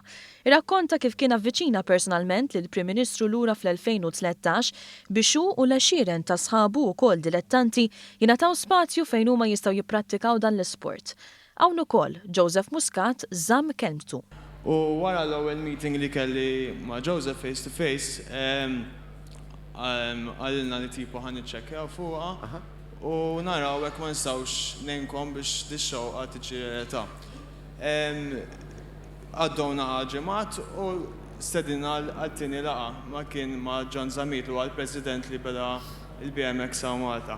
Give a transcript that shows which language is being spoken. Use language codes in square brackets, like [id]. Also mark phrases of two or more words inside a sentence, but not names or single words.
[mt] Irrakkonta kif kien avviċina personalment lill-Prim Ministru lura fl-2013 biex hu u l-għexieren ta' sħabu wkoll dilettanti jingħataw spazju fejn huma jistgħu jipprattikaw dan l-isport. Hawn ukoll Joseph Muscat żamm kelmtu. U wara l-ewwel meeting li kelli ma' Joseph [en] face to face, [mt] għalilna li tipu ħan iċċekkjaw fuqha u naraw hekk ma nistgħux ngħinkom biex dix-xewqa tiġi realtà. Għaddowna ġimgħat u stedina għal-tieni laqgħa ma kien ma' John Zammit li huwa l-President li beda il-BMX sa' Malta.